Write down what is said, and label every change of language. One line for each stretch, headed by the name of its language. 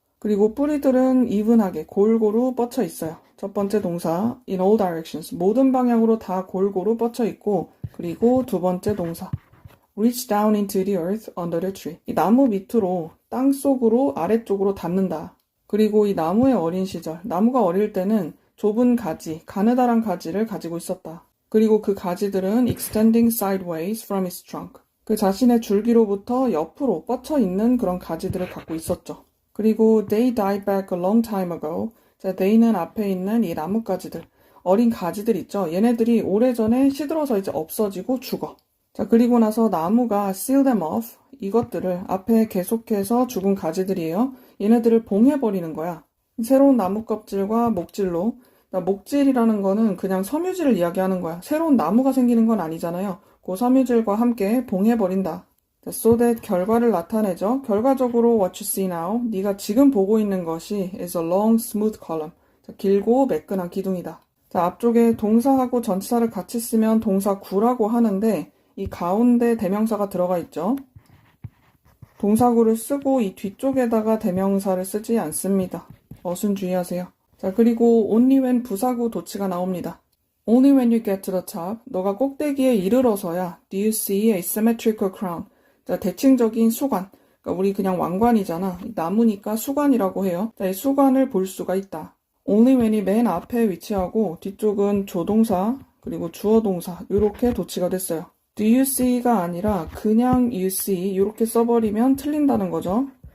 Korean: 그리고 뿌리들은 even하게 골고루 뻗쳐 있어요. 첫 번째 동사,
English: in all directions,
Korean: 모든 방향으로 다 골고루 뻗쳐 있고, 그리고 두 번째 동사,
English: reach down into the earth under the tree.
Korean: 이 나무 밑으로, 땅 속으로, 아래쪽으로 닿는다. 그리고 이 나무의 어린 시절, 나무가 어릴 때는 좁은 가지, 가느다란 가지를 가지고 있었다. 그리고 그 가지들은
English: extending sideways from its trunk.
Korean: 그 자신의 줄기로부터 옆으로 뻗쳐 있는 그런 가지들을 갖고 있었죠.
English: 그리고 they died back a long time ago.
Korean: 자, they는 앞에 있는 이 나뭇가지들, 어린 가지들 있죠. 얘네들이 오래전에 시들어서 이제 없어지고 죽어. 자, 그리고 나서 나무가
English: seal them off.
Korean: 이것들을 앞에 계속해서 죽은 가지들이에요. 얘네들을 봉해버리는 거야. 새로운 나무 껍질과 목질로. 목질이라는 거는 그냥 섬유질을 이야기하는 거야. 새로운 나무가 생기는 건 아니잖아요. 그 섬유질과 함께 봉해버린다.
English: so that
Korean: 결과를 나타내죠. 결과적으로
English: what you see now,
Korean: 네가 지금 보고 있는 것이
English: is a long smooth column.
Korean: 자, 길고 매끈한 기둥이다. 자, 앞쪽에 동사하고 전치사를 같이 쓰면 동사 구라고 하는데 이 가운데 대명사가 들어가 있죠. 동사구를 쓰고 이 뒤쪽에다가 대명사를 쓰지 않습니다. 어순 주의하세요. 자, 그리고
English: only when
Korean: 부사구 도치가 나옵니다.
English: Only when you get to the top,
Korean: 너가 꼭대기에 이르러서야
English: do you see a symmetrical crown.
Korean: 자, 대칭적인 수관. 그러니까 우리 그냥 왕관이잖아. 나무니까 수관이라고 해요. 자, 이 수관을 볼 수가 있다.
English: Only when
Korean: 이 맨 앞에 위치하고 뒤쪽은 조동사 그리고 주어동사 이렇게 도치가 됐어요.
English: Do you see
Korean: 가 아니라 그냥
English: you see
Korean: 이렇게 써버리면 틀린다는 거죠.